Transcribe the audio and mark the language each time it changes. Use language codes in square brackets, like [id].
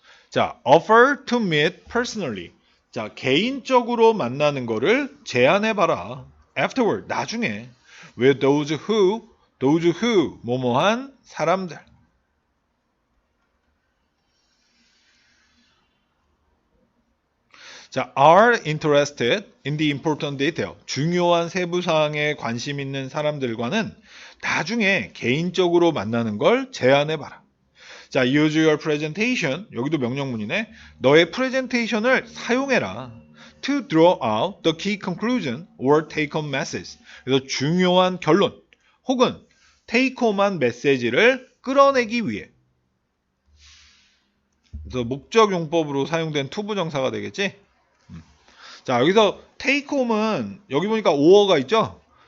[en] 자, offer to meet personally. [ko] 자, 개인적으로 만나는 거를 제안해봐라. [en] afterward, 나중에. with those who, [ko] 뭐뭐한 사람들. [en] 자, are interested in the important detail. [ko] 중요한 세부사항에 관심 있는 사람들과는 나중에 개인적으로 만나는 걸 제안해봐라. [en] 자, use your presentation. [ko] 여기도 명령문이네. 너의 프레젠테이션을 사용해라. [en] to draw out the key conclusion or take-home message. [ko] 그래서 중요한 결론 혹은 take-home한 메시지를 끌어내기 위해. 그래서 목적용법으로 사용된 투부정사가 되겠지? 자, 여기서 take-home은 여기 보니까 o어가 있죠?